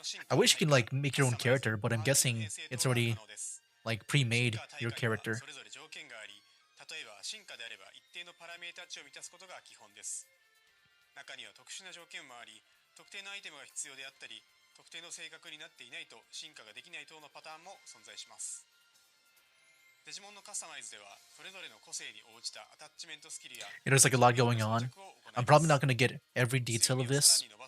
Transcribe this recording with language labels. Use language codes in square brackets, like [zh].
[en] I wish you could like make your own character, but I'm guessing it's already like pre-made your character. [ja] 例えば進化であれば一定のパラメータ値を満たすことが基本です。中には特殊な条件もあり、特定のアイテムが必要であったり、特定の性格になっていないと進化ができない等のパターンも存在します。デジモンのカスタマイズではそれぞれの個性に応じたアタッチメントスキルや [en] There's like a lot going on. I'm probably not going to get every detail of this.